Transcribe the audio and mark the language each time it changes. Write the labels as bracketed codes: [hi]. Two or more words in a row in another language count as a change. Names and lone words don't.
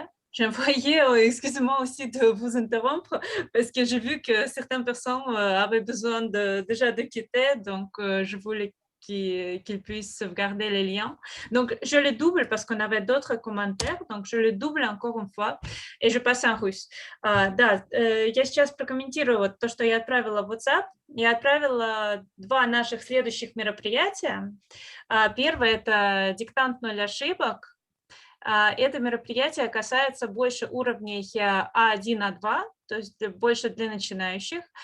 [fr] J'ai envoyé, excusez-moi aussi de vous interrompre, parce que j'ai vu que certaines personnes avaient besoin déjà de quitter, donc je voulais qu'ils puissent sauvegarder les liens. Donc, je le double parce qu'on avait d'autres commentaires, donc je le double encore une fois, и je passe en russe. [ru] Да, я сейчас прокомментирую вот то, что я отправила в WhatsApp. Я отправила 2 наших следующих мероприятия. Первое – это диктант 0 ошибок. Это мероприятие касается больше уровней А1, А2, то есть больше для начинающих.